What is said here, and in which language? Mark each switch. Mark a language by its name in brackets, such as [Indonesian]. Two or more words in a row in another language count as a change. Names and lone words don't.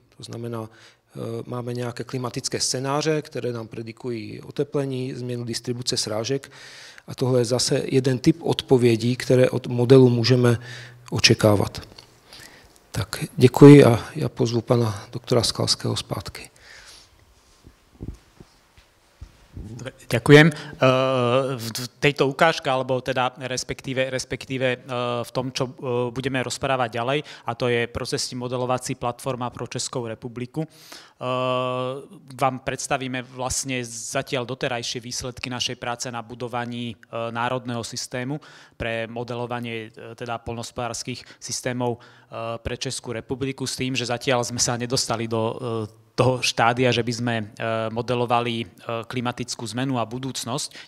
[Czech] To znamená, máme nějaké klimatické scénáře, které nám predikují oteplení, změnu distribuce srážek a tohle je zase jeden typ odpovědí, které od modelu můžeme očekávat. Tak děkuji a já pozvu pana doktora Skalského zpátky. [Slovak] Ďakujem. V tejto ukážke, alebo teda respektíve v tom, čo budeme rozprávať ďalej, a to [Czech] je procesní modelovací platforma pro Českou republiku, [Slovak] vám predstavíme vlastne zatiaľ doterajšie výsledky našej práce na budovaní národného systému pre modelovanie teda poľnohospodárskych systémov pre Českú republiku s tým, že zatiaľ sme sa nedostali do toho štádia, že by sme modelovali klimatickú zmenu a budúcnosť.